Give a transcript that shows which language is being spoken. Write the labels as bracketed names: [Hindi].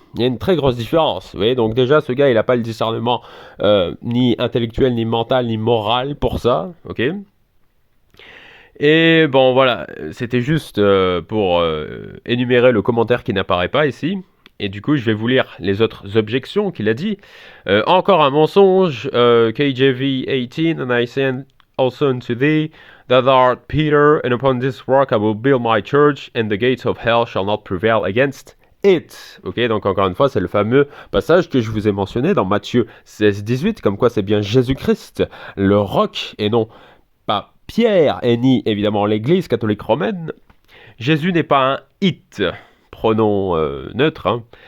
[French] Il y a une très grosse différence. Vous voyez, donc déjà, ce gars, il n'a pas le discernement ni intellectuel, ni mental, ni moral pour ça. Ok. Et bon, voilà, c'était juste pour énumérer le commentaire qui n'apparaît pas ici. Et du coup, je vais vous lire les autres objections qu'il a dit. Encore un mensonge, [English] KJV 18, and I send also unto thee, that art Peter, and upon this rock I will build my church, and the gates of hell shall not prevail against it. [French] Ok, donc encore une fois, c'est le fameux passage que je vous ai mentionné dans Matthieu 16, 18, comme quoi c'est bien Jésus-Christ, le roc, et non pas Pierre, et ni évidemment l'Église catholique romaine. Jésus n'est pas un it, pronom neutre, hein.